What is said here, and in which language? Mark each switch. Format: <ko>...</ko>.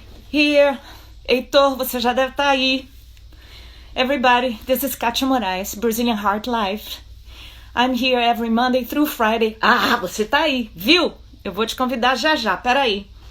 <en>Here,</en> <pt>Heitor, você já deve estar aí.</pt> <en>Everybody, this is Kátia Moraes, Brazilian Heart Life. I'm here every Monday through Friday.</en> <pt>Ah, você tá aí, viu? Eu vou te convidar já, peraí.</pt>